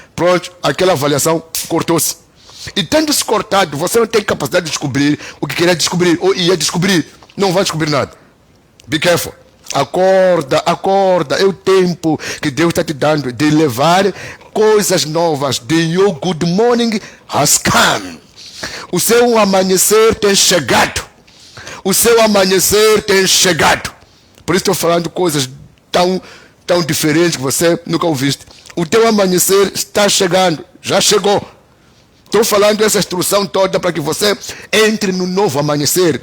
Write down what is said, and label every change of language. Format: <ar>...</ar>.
<pt>Pronto, aquela avaliação cortou-se. E tendo-se cortado, você não tem capacidade de descobrir o que queria descobrir, ou ia descobrir. Não vai descobrir nada.</pt> <en>Be careful.</en> <pt>Acorda, acorda. É o tempo que Deus está te dando de levar coisas novas.</pt> <en>The your good morning has come.</en> <pt>O seu amanhecer tem chegado. O seu amanhecer tem chegado. Por isso estou falando coisas tão diferentes que você nunca ouviste. O teu amanhecer está chegando. Já chegou. Estou falando essa instrução toda para que você entre no novo amanhecer.</pt>